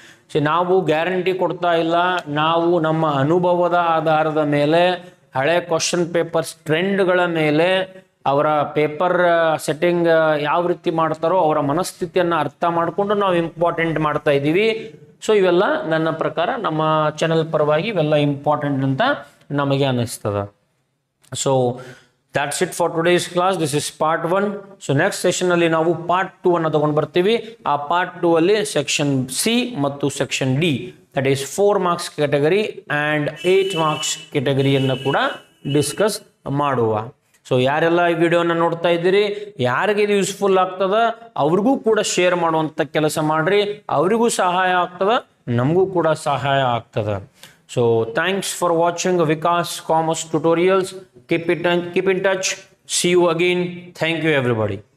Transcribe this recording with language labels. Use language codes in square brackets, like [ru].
[kn] So ನಾವು guarantee ಕೊಡ್ತಾ ಇಲ್ಲ, ನಾವು ನಮ್ಮ ಅನುಭವದ ಆಧಾರದ ಮೇಲೆ ಹಳೆ ಕ್ವಶನ್ ಪೇಪರ್ಸ್ ಟ್ರೆಂಡ್ಗಳ ಮೇಲೆ ಅವರ ಪೇಪರ್ ಸೆಟ್ಟಿಂಗ್ ಯಾವ ರೀತಿ ಮಾಡ್ತಾರೋ ಅವರ ಮನಸ್ಥಿತಿಯನ್ನು ಅರ್ಥ ಮಾಡಿಕೊಂಡು ನಾವು ಇಂಪಾರ್ಟೆಂಟ್ ಮಾಡ್ತಾ ಇದ್ದೀವಿ. ಸೊ ಇವೆಲ್ಲ ನನ್ನ ಪ್ರಕಾರ ನಮ್ಮ ಚಾನೆಲ್ ಪರವಾಗಿ ಇವೆಲ್ಲ ಇಂಪಾರ್ಟೆಂಟ್ ಅಂತ ನಮಗೆ ಅನ್ನಿಸ್ತದೆ. [en] So that's it for today's class. This is part 1. So next session [kn] ಅಲ್ಲಿ ನಾವು part 2 ಅನ್ನು ತಗೊಂಡು ಬರ್ತೀವಿ. ಆ part 2 ಅಲ್ಲಿ section C ಮತ್ತು section D, [en] that is 4 marks category [kn] and 8 marks category ಅನ್ನು ಕೂಡ ಡಿಸ್ಕಸ್ ಮಾಡುವ. ಸೊ ಯಾರೆಲ್ಲ ಈ ವಿಡಿಯೋನ ನೋಡ್ತಾ ಇದ್ದೀರಿ, ಯಾರಿಗೆ ಇದು ಯೂಸ್ಫುಲ್ ಆಗ್ತದ ಅವ್ರಿಗೂ ಕೂಡ ಶೇರ್ ಮಾಡುವಂಥ ಕೆಲಸ ಮಾಡ್ರಿ. ಅವರಿಗೂ ಸಹಾಯ ಆಗ್ತದ, ನಮಗೂ ಕೂಡ ಸಹಾಯ ಆಗ್ತದ. [en] So thanks for watching Vikas Commerce Tutorials. Keep in touch. See you again. Thank you everybody.